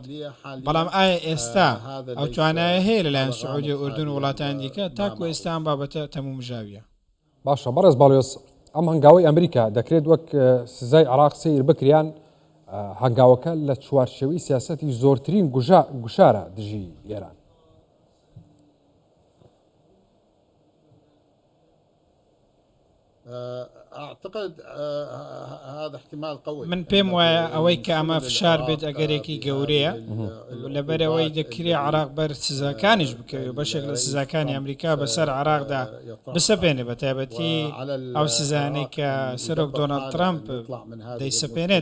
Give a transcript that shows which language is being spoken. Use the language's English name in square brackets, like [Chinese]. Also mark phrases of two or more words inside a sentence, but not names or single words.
[Central Kurdish] بەڵام ئایا ئێستا ئەو توانایە هەیە لەلایەن سعودی و ئوردن و وڵاتانی دیکە تاکو ئێستا ئەم بابەتە تەموم ژاویە؟ باشە بەڕێز باڵیۆز، ئەم هەنگاوەی ئەمریکا دەکرێت وەک سزای عێراق سیر بکریان هەنگاوەکە لە چوارچێوەی سیاسەتی زۆرترین گوشارە دژی ئێران. [Arabic] أعتقد هذا احتمال قوي. [Central Kurdish] من پێم وایە ئەوەی کە ئەمە فشار بێت ئەگەرێکی گەورەیە لەبەرەوەی دەکرێت عێراق بەر سزاکانیش بکەوێت، بەشێک لە سزاکانی ئەمریکا بەسەر عێراقدا بسەپێنێ، بە تایبەتی ئەو سزانەی کە سەرۆک دۆناڵد ترەمپ دەیسەپێنێت.